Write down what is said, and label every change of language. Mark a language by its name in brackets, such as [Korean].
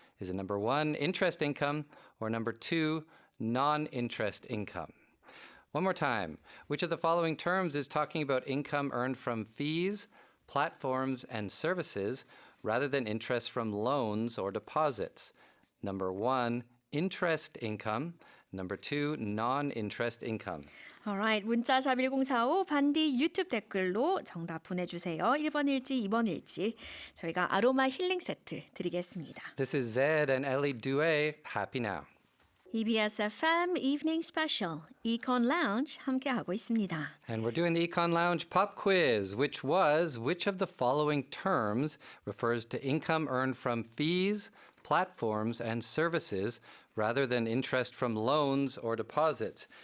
[English] Is it number one, interest income, or number two, non-interest income? One more time. Which of the following terms is talking about income earned from fees, platforms, and services rather than interest from loans or deposits? Number one, interest income. Number two, non-interest income. [Korean] Alright, 문자 샵 1045 반디 유튜브 댓글로 정답 보내주세요. 1번일지 2번일지 저희가 아로마 힐링 세트 드리겠습니다. [English] This is Zed and Ellie Due. Happy now. [Korean] EBS FM Evening Special Econ Lounge 함께하고 있습니다. [English] And we're doing the Econ Lounge pop quiz, which was which of the following terms refers to income earned from fees, platforms, and services rather than interest from loans or deposits?